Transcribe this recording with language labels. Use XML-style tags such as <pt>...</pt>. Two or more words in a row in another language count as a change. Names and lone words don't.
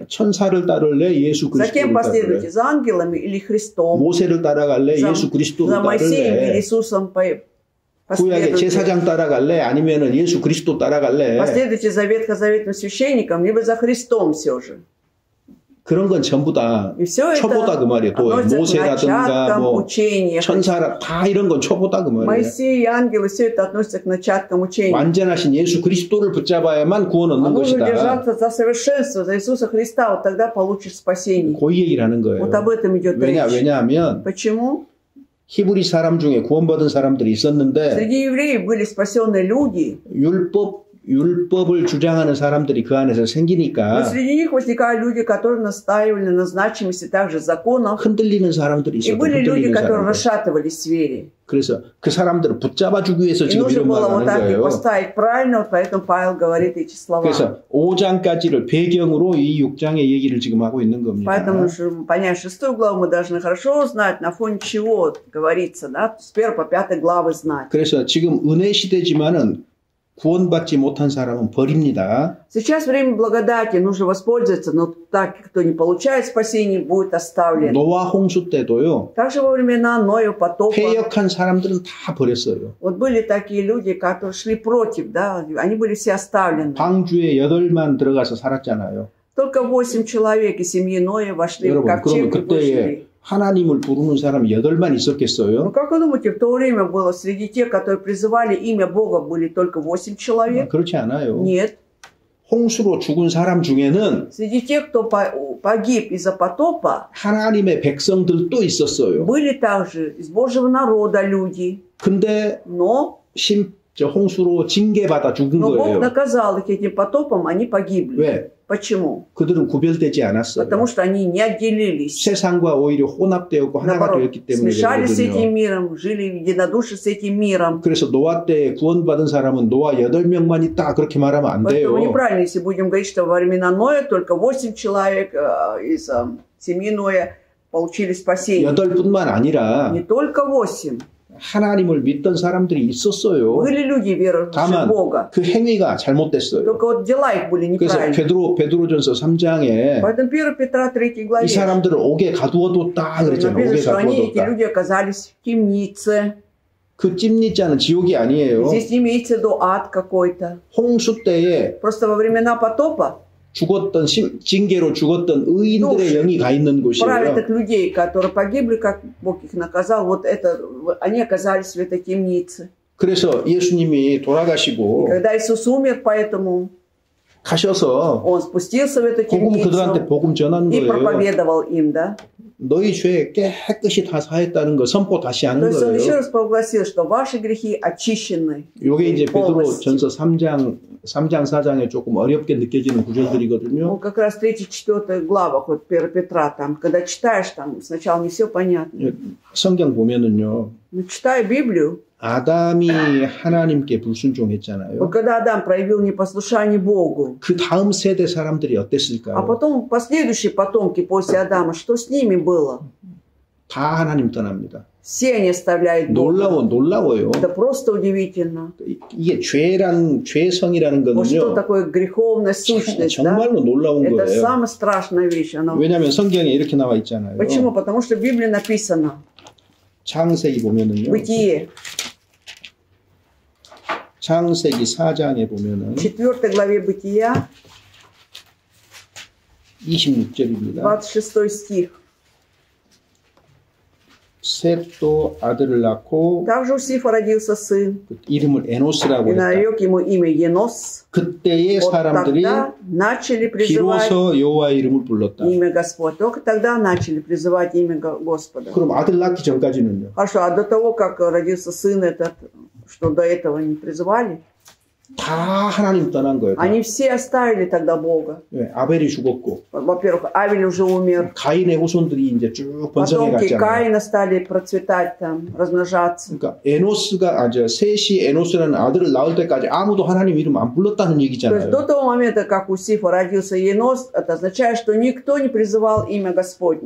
<ko>천사를 따를래 예수</ko> <ru>За кем</ru> <ko>그리스도를</ko> <ru>последуете?</ru> <ko>따를래.</ko> <ru>За ангелами или Христом?</ru> <ko>모세를 따라갈래 예수 그리스도를</ko> <ru>За Моисеем или</ru> <ko>따를래.</ko> <ru>Иисусом</ru> <ko>구약의</ko> <ru>последуете?</ru> <ko>제사장 따라갈래 아니면은 예수 그리스도 따라갈래.</ko> <ru>Последуйте за ветхозаветным священником, либо за Христом все же.</ru> <ko>그런 건 전부 다</ko> <ru>И все</ru> <ko>초보다 그</ko> <ru>это</ru> <ko>말이에요. 또</ko> <ru>относится к</ru> <ko>모세라든가</ko> <ru>начаткам</ru> <ko>뭐</ko> <ru>учения.</ru> <ko>천사라 다 이런 건 초보다 그 말이에요.</ko> <ru>Моисей и ангелы, все это относится к начаткам учения.</ru> <ko>완전하신 예수 그리스도를 붙잡아야만 구원 얻는</ko> <ru>А нужно</ru> <ko>것이다.</ko> <ru>держаться за совершенство, за Иисуса Христа, вот тогда получишь спасение.</ru> <ko>그 얘기를 하는 거예요.</ko> <ru>Вот об этом идет речь.</ru> <ko>왜냐하면</ko> <ru>Почему?</ru> <ko>히브리 사람 중에 구원받은 사람들이 있었는데</ko> <ru>Среди евреев были спасенные люди,</ru> <ko>율법을 주장하는 사람들이 그 안에서</ko> <ru>но</ru> <ko>생기니까</ko> <ru>среди них возникали люди, которые настаивали на значимости также законов,</ru> <ko>흔들리는 사람들이</ko> <ru>и</ru> <ko>있었고</ko> <ru>были люди,</ru> <ko>흔들리는</ko> <ru>которые</ru> <ko>사람들.</ko> <ru>расшатывались в вере.</ru> <ko>그래서 그 사람들을 붙잡아주기 위해서</ko> <ru>И</ru> <ko>지금</ko> <ru>нужно</ru> <ko>이런</ko> <ru>было</ru> <ko>말을</ko> <ru>вот</ru> <ko>하는</ko> <ru>так их</ru> <ko>거예요.</ko> <ru>поставить правильно, вот поэтому Павел говорит эти слова.</ru> <ko>그래서 5장까지를 배경으로 이 6장의 얘기를 지금 하고 있는 겁니다.</ko> <ru>Поэтому, чтобы понять 6 главу, мы должны хорошо знать, на фоне чего говорится, да, с 1 по 5 главы знать.</ru> <ko>그래서 지금 은혜 시대지만은 구원받지 못한 사람은 버립니다.</ko> <ru>Сейчас время благодати, нужно воспользоваться, но так, кто не получает спасение, будет оставлен.</ru> <ko>노아 홍수 때도요.</ko> <ru>Также во времена Ноя потопа,</ru> <ko>패역한 사람들은 다 버렸어요.</ko> <ru>вот были такие люди, которые шли против, да, они были все оставлены.</ru> <ko>방주에 8만 들어가서 살았잖아요.</ko> <ru>Только 8 человек из семьи Ноя вошли в</ru> <ko>여러분, 그러면</ko> <ru>ковчег и</ru> <ko>그때에</ko> <ru>вышли.</ru> <ko>하나님을 부르는 사람이 8만</ko> <ru>Ну</ru> <ko>있었겠어요?</ko> <ru>как вы думаете, в то время было среди тех, которые призывали имя Бога, были только 8 человек?</ru> <ko>그렇지 않아요.</ko> <ru>Нет.</ru> <ko>홍수로 죽은 사람 중에는</ko> <ru>Среди тех, кто погиб из-за потопа,</ru> <ko>하나님의 백성들도 있었어요.</ko> <ru>были также из Божьего народа люди.</ru> <ko>근데</ko> <ru>Но</ru> <ko>홍수로 징계받아 죽은</ko> <ru>Бог</ru> <ko>거예요.</ko> <ru>наказал их этим потопом, они погибли.</ru> <ko>왜?</ko> <ru>Почему?</ru> <ko>그들은 구별되지 않았어요.</ko> <ru>Потому что они не отделились.</ru> <ko>세상과 오히려 혼합되었고 하나가</ko> <ru>Наоборот,</ru> <ko>되었기 때문에</ko> <ru>смешались с</ru> <ko>그러거든요.</ko> <ru>этим миром, жили в единодушии с этим миром.</ru> <ko>그래서 노아 때 구원받은 사람은 노아 8명만 있다 그렇게 말하면 안 돼요.</ko> <ru>Поэтому неправильно, если будем говорить, что во времена Ноя только 8 человек из семьи Ноя получили спасение.</ru> <ko>8뿐만 아니라</ko> <ru>Не только 8.</ru> <ko>하나님을 믿던 사람들이 있었어요.</ko> <ru>Были люди, верующие в</ru> <ko>다만</ko> <ru>Бога.</ru> <ko>그 행위가 잘못됐어요.</ko> <ru>Только вот дела их были</ru> <ko>그래서</ko> <ru>неправильные.</ru> <ko>베드로전서 3장에</ko> <ru>Поэтому 1 Петра 3 главе</ru> <ko>이 사람들을 옥에 가두어뒀다 그랬잖아요.</ko> <ru>написано,</ru> <ko>옥에</ko> <ru>что они, эти</ru> <ko>가두어뒀다.</ko> <ru>люди оказались в темнице.</ru> <ko>그 찜리자는 지옥이 아니에요.</ko> <ru>Здесь не имеется в виду ад какой-то.</ru> <ko>홍수 때에</ko> <ru>Просто во времена потопа</ru> <ko>죽었던 징계로 죽었던 의인들의 영이 가 있는 곳이에요.</ko> <ru>праведных людей, которые погибли, как Бог их наказал, вот это, они оказались в этой темнице.</ru> <ko>그래서 예수님이 돌아가시고</ko> <ru>Когда Иисус умер, поэтому</ru> <ko>가셔서</ko> <ru>Он спустился в эту</ru> <ko>그들한테</ko> <ru>темницу</ru> <ko>복음 전한</ko> <ru>и</ru> <ko>거예요.</ko> <ru>проповедовал им, да?</ru> <ko>너희 죄 깨끗이 다 사했다는 거 선포 다시</ko> <ru>То</ru> <ko>하는</ko> <ru>есть Он еще</ru> <ko>거예요.</ko> <ru>раз провозгласил, что ваши грехи очищены.</ru> <ko>이게 이제</ko> <ru>полностью.</ru> <ko>베드로전서 3장 4장에 조금 어렵게 느껴지는 구절들이거든요.</ko> <ru>Ну, как раз 3-4 глава, вот 1 Петра, там, когда читаешь, там сначала не все понятно.</ru> <ko>성경 보면은요.</ko> <ru>Но читая Библию,</ru> <ko>아담이 하나님께 불순종했잖아요.</ko> <ru>вот когда Адам проявил непослушание Богу,</ru> <ko>그 다음 세대 사람들이</ko> <ru>а</ru> <ko>어땠을까요?</ko> <ru>потом последующие потомки после Адама, что с ними было?</ru> <ko>다 하나님 떠납니다.</ko> <ru>Все они оставляют Бога.</ru> <ko>놀라워요.</ko> <ru>Это просто удивительно.</ru> <ko>이게 죄성이라는</ko> <ru>Вот что</ru> <ko>거는요.</ko> <ru>такое греховная сущность, да?</ru> <ko>정말로 놀라운</ko> <ru>Это</ru> <ko>거예요.</ko> <ru>самая страшная вещь. Она...</ru> <ko>왜냐하면 성경에 이렇게 나와 있잖아요.</ko> <ru>Почему? Потому что в Библии написано,</ru> <ko>창세기 보면은요.</ko> <ru>Бытие,</ru> <ko>창세기 4장에 보면은</ko> <ru>4 главе Бытия,</ru> <ko>26절입니다.</ko> <ru>26 стих.</ru> <ko>셋도 아들을 낳고</ko> <ru>Также у Сифа родился сын,</ru> <ko>이름을 에노스라고</ko> <ru>и</ru> <ko>했다.</ko> <ru>нарек ему имя Енос.</ru> <ko>그때의</ko> <ru>Вот</ru> <ko>사람들이</ko> <ru>тогда начали призывать</ru> <ko>비로소 여호와의 이름을 불렀다.</ko> <ru>имя Господь. Только тогда начали призывать имя Господа.</ru> <ko>그럼 아들 낳기 전까지는요?</ko> <ru>Хорошо, а до того, как родился сын этот, что до этого не призывали,</ru> <ko>다 하나님 떠난 거예요.</ko> <ru>они все оставили тогда Бога.</ru> <ko>네, 아벨이 죽었고</ko> <ru>Во-первых, Авель уже умер.</ru> <ko>가인의 후손들이 이제 쭉 번성해</ko> <ru>Потомки</ru> <ko>갔잖아요.</ko> <ru>Каина стали процветать там, размножаться.</ru> <ko>그러니까 에노스가 셋이 에노스라는 아들을 낳을 때까지 아무도 하나님 이름 안 불렀다는</ko> <ru>То есть</ru> <ko>얘기잖아요.</ko> <ru>до того момента, как у Сифа родился Енос, это означает, что никто не призывал имя Господне.</ru>